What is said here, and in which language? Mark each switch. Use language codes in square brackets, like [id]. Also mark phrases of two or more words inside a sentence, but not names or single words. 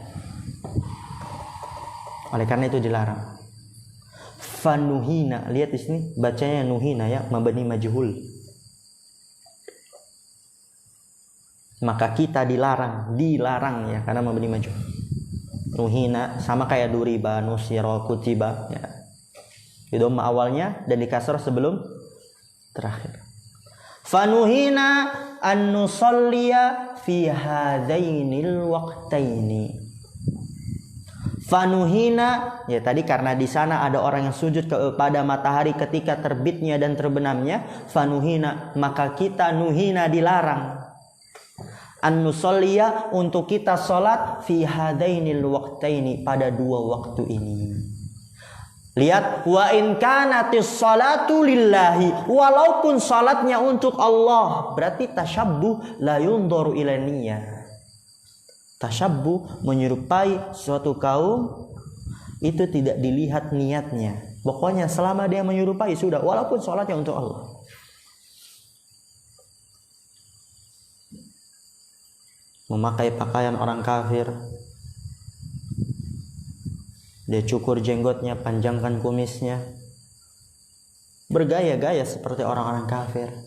[id] Oleh karena itu dilarang. Fanuhina, lihat di sini bacanya nuhina ya, [ar] mabni majhul. [id] Maka kita dilarang ya, karena [ar] mabni majhul. [id] Nuhina sama kayak [ar] duriba, nusira, kutiba [id] ya. Di dhamma awalnya dan di kasrah sebelum terakhir. [ar] Fanuhina an nusalliya fi hadainil waqtaini. [id] Fanuhina ya, tadi karena di sana ada orang yang sujud kepada matahari ketika terbitnya dan terbenamnya, fanuhina, maka kita nuhina dilarang. An-nusalliya, untuk kita salat [ar] fi hadainil waqtaini, [id] pada dua waktu ini. Lihat, [ar] wa in kanatis salatu lillahi, [id] walaupun salatnya untuk Allah, berarti [ar] tasyabbuh la yundaru ila niyyah. [id] Tasyabbuh, menyerupai suatu kaum, itu tidak dilihat niatnya. Pokoknya selama dia menyerupai sudah, walaupun salatnya untuk Allah. Memakai pakaian orang kafir, dia cukur jenggotnya, panjangkan kumisnya, bergaya-gaya seperti orang-orang kafir.